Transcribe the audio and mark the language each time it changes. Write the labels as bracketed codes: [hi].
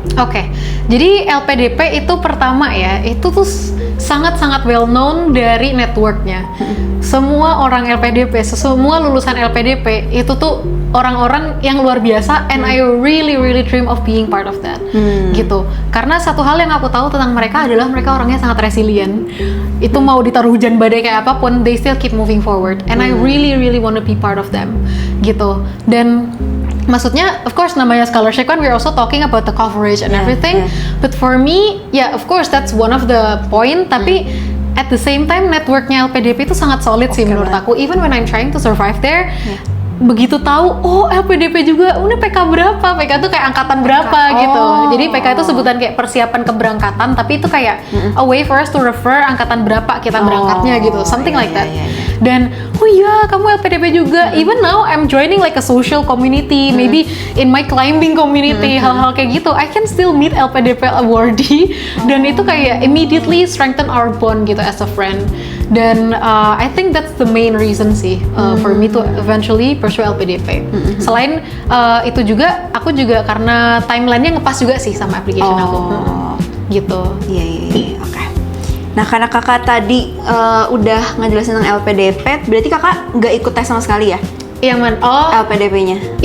[id] Oke, jadi LPDP itu pertama ya, itu tuh sangat-sangat well known dari networknya. Semua orang LPDP, semua lulusan LPDP itu tuh orang-orang yang luar biasa, [en] and I really dream of being part of that. [id] Gitu. Karena satu hal yang aku tahu tentang mereka adalah mereka orangnya sangat resilient. Itu mau ditaruh hujan badai kayak apapun, [en] they still keep moving forward, and I really want to be part of them. [id] Gitu. Dan maksudnya, [en] of course, [id] namanya scholarship kan, [en] we're also talking about the coverage and everything. But for me, of course, that's one of the point. [id] Tapi [en] at the same time [id] networknya LPDP itu sangat solid sih menurut banget. aku. [en] Even when I'm trying to survive there, [id] begitu tahu oh LPDP juga, udah PK berapa? PK tuh kayak angkatan berapa gitu. Jadi PK itu sebutan kayak persiapan keberangkatan, tapi itu kayak [en] a way for us to refer [id] angkatan berapa kita berangkatnya gitu, [en] something like that. [id] Dan oh iya kamu LPDP juga. [en] Even now I'm joining like a social community, maybe in my climbing community, [id] hal-hal kayak gitu. [en] I can still meet LPDP awardee [id] dan itu kayak [en] immediately strengthen our bond gitu as a friend. Dan I think that's the main reason sih for me to eventually pursue LPDP. [id] Selain itu juga, aku juga karena timelinenya ngepas juga sih sama application aku. Gitu. Iya, oke. Nah, karena kakak tadi udah ngejelasin tentang LPDP, berarti kakak nggak ikut tes sama sekali ya? Yang mana? Oh, LPDP-nya?